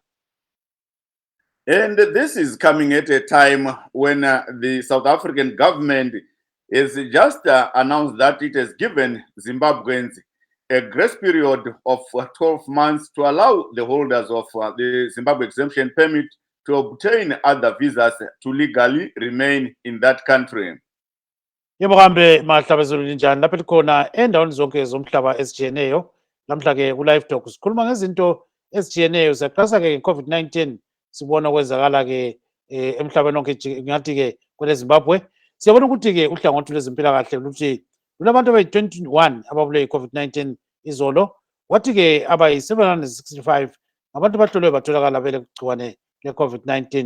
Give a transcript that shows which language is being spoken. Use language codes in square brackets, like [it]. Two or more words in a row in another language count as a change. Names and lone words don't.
[en] And this is coming at a time when the South African government has just announced that it has given Zimbabweans a grace period of 12 months to allow the holders of the Zimbabwe Exemption permit to obtain other visas to legally remain in that country. [nd] Yebo kambe mahlaba ezolini njani lapha likhona endaweni zonke zomhlaba ezijiyeneyo. Namhla ke ku-Live Talk sikhuluma ngezinto ezijiyeneyo, siyaqalisa ke nge-COVID-19 sibona okwenzakala ke emhlabeni wonke ngathi ke kwele Zimbabwe. Siyabona ukuthi ke uhlangothi lwezempilakahle luthi lunabantu abayi-21 ababulewe yi-COVID-19 izolo, kwathi ke abayi-765 ngabantu abahlolwe batholakala bele kugciwane le-COVID-19.